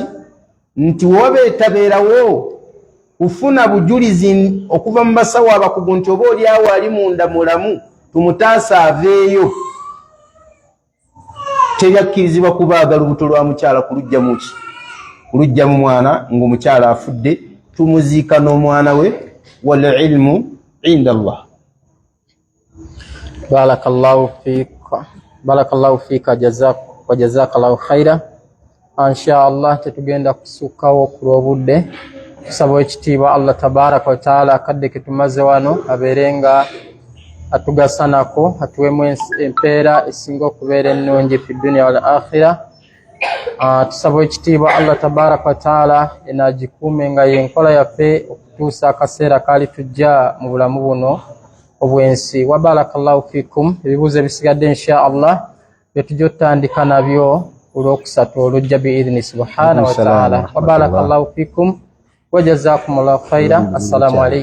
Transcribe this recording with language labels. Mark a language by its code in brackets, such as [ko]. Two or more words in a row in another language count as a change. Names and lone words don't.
[lg] Nti wobeetabeerawo kufuna bujulizi okuva mu basawo abakugu nti oba oli awo ali munda mulamu tumutaasa aveeyo, tebyakkirizibwa kubaaga lubuto lwa mukyala kulujjamu ki? Kulujjamu mwana ng'omukyala afudde, tumuziika n'omwana we. [ar] والعلم عند الله. بارك الله فيك وجزاك الله خيرا. إن شاء الله [lg] tetugenda kusukkawo ku lw'obudde, tusaba ekitiibwa [ar] الله تبارك وتعالى [lg] akadde ke tumaze wano abeerenga atugasanako, atuwemu empeera esinga okubeera ennungi [ar] في الدنيا والآخرة. [lg] Tusaba ekitiibwa [ar] الله تبارك وتعالى [lg] enagikuume nga yenkola yaffe okutuusa akaseera kaali tujja mu bulamu buno obwensi. [ar] وبارك الله فيكم. [lg] Ebibuuzo ebisigadde [ar] إن شاء الله [lg] byetujja otandika nabyo olwokusatu olujja [ar] بإذنه سبحانه وتعالى. وبارك الله فيكم وجزاكم الله خيرا. السلام عليكم.